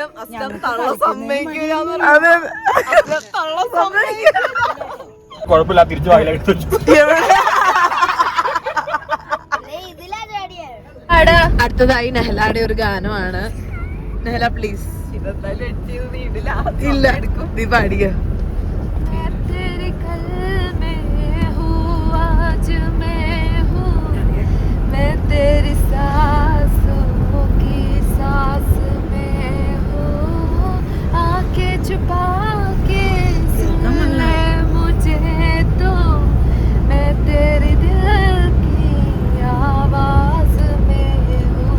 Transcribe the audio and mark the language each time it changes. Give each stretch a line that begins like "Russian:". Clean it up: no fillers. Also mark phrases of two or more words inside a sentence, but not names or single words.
Malayalam: കുഴപ്പമില്ല, തിരിച്ചു വായിലെടുത്തു. അടുത്തതായി നെഹലയുടെ ഒരു ഗാനമാണ്. നെഹല പ്ലീസ്. ഇല്ല, നീ പാടിയ.
Hindi: तेरी सांसों की सांस में हो, आके छुपा के सुन ले मुझे तो, मैं तेरे दिल की आवाज में हूँ.